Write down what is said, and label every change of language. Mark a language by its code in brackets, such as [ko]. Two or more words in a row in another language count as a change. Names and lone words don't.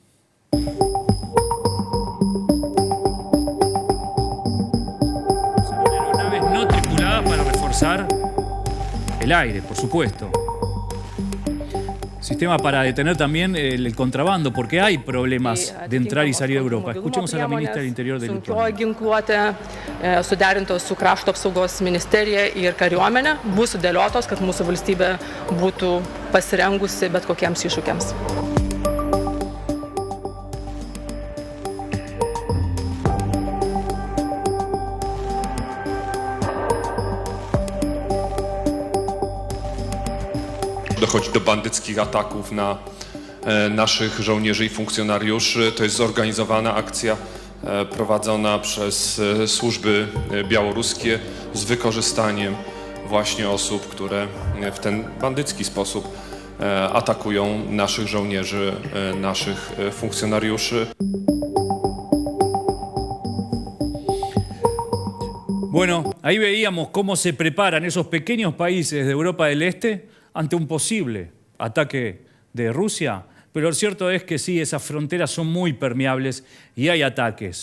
[es] Aeronaves no tripuladas para reforzar el aire, por supuesto. Sistema para detener también el contrabando, porque hay problemas de entrar y salir de Europa. Escuchemos a la ministra del Interior de Lituania. [lt] Ginkluotė suderintos su Krašto apsaugos ministerija ir kariuomenė bus sudėliotos, kad mūsų valstybė būtų pasirengusi bet kokiems iššūkiams. [pl] Dochodzi do bandyckich ataków na naszych żołnierzy i funkcjonariuszy. To jest zorganizowana akcja prowadzona przez służby białoruskie z wykorzystaniem właśnie osób, które w ten bandycki sposób atakują naszych żołnierzy, naszych funkcjonariuszy. [es] Bueno, ahí veíamos cómo se preparan esos pequeños países de Europa del Este ante un posible ataque de Rusia, pero lo cierto es que sí, esas fronteras son muy permeables y hay ataques.